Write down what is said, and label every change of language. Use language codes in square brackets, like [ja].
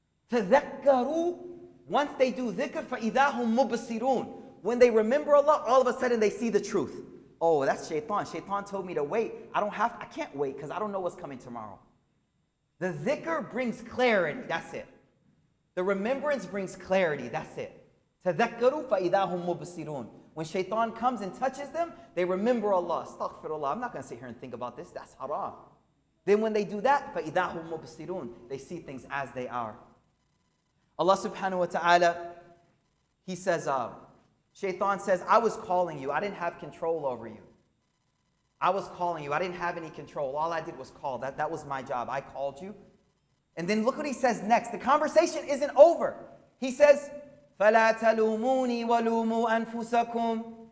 [en] Tadhakkaru, once they do dhikr, [ar] فَإِذَا هُمْ مُبْصِرُونَ. [en] When they remember Allah, all of a sudden they see the truth. Oh, that's shaitan. Shaitan told me to wait. I can't wait because I don't know what's coming tomorrow. The dhikr brings clarity. That's it. The remembrance brings clarity. That's it. [ar] Tadhakkaru فَإِذَا هُمْ مُبْصِرُونَ. [en] When shaitan comes and touches them, they remember Allah. Astaghfirullah. I'm not going to sit here and think about this. That's haram. Then when they do that, [ar] فَإِذَا هُمْ مُبْصِرُونَ. [en] They see things as they are. Allah subhanahu wa ta'ala, He says, shaitan says, I was calling you. I didn't have control over you. I was calling you. I didn't have any control. All I did was call. That was my job. I called you. And then look what he says next. The conversation isn't over. He says, [ar] فَلَا تَلُومُونِي وَلُومُوا أَنفُسَكُمْ.